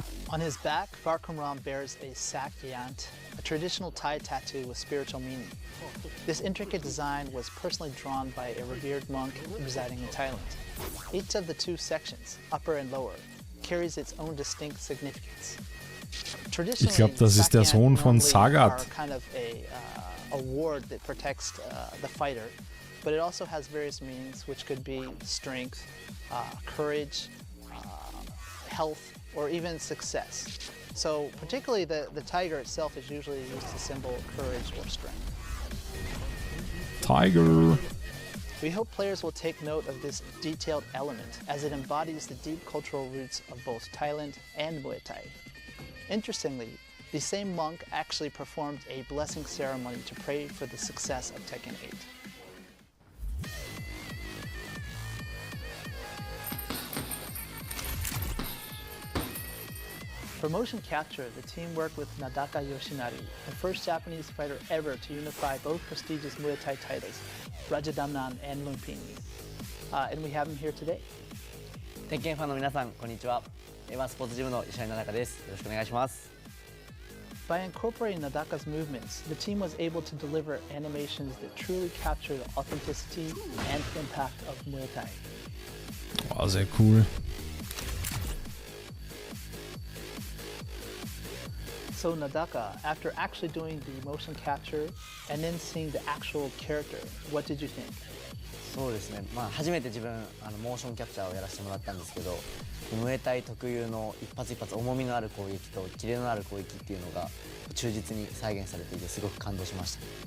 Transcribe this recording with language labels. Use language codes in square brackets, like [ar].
[en] On his back, Falcon Ram bears a sak yant, a traditional Thai tattoo with spiritual meaning. This intricate design was personally drawn by a revered monk residing in Thailand. Each of the two sections, upper and lower, carries its own distinct significance. [de] Ich glaube, das ist der Sohn von Sagat. [en] Kind of a ward that protects the fighter. but it also has various meanings, which could be strength, courage, health, or even success. So particularly the tiger itself is usually used to symbol courage or strength. Tiger. We hope players will take note of this detailed element as it embodies the deep cultural roots of both Thailand and Muay Thai. Interestingly, the same monk actually performed a blessing ceremony to pray for the success of Tekken 8. For motion capture, the team worked with Nadaka Yoshinari, the first Japanese fighter ever to unify both prestigious Muay Thai titles, Rajadamnan and Lumpini. And we have him here today. [ja] 鉄拳ファンの皆さん、こんにちは。スポーツジムの石井奈々です。よろしくお願いします。 [en] By incorporating Nadaka's movements, the team was able to deliver animations that truly capture the authenticity and impact of Muay Thai. [de] Oh, sehr cool. [en] So Nadaka, after actually doing the motion capture and then seeing the actual character, what did you think? [ja] そうですね、初めて自分モーションキャプチャーをやらせてもらったんですけど、ムエタイ特有の一発一発重みのある攻撃とキレのある攻撃っていうのが忠実に再現されていてすごく感動しました。